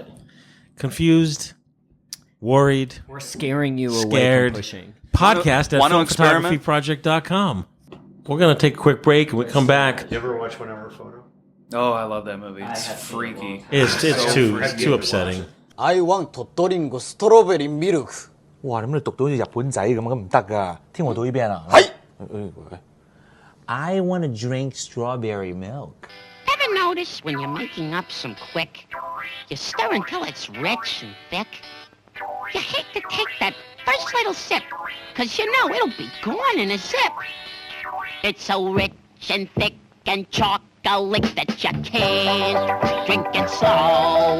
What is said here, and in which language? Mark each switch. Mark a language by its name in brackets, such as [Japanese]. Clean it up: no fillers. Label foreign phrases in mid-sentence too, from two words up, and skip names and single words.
[English] Confused, worried, we're scaring you away Scared. from pushing. podcast at Want to experiment? filmphotographyproject.com. We're going to take a quick break and we come back. You ever watch 1 Hour Photo? Oh, I love that movie. It's freaky. It's So too freaky. upsetting. I want [Japanese] 鳥取んごストロベリーミルク。哇！ [Cantonese] 你讀到好似日本仔咁唔得㗎。聽我讀呢邊啊。 [English] 係。I want to drink strawberry milk. Ever notice when you're making up some quick, you stir until it's rich and thick? You hate to take that first little sip, 'cause you know it'll be gone in a zip. It's so rich and thick and chocolate that you can't drink it slow.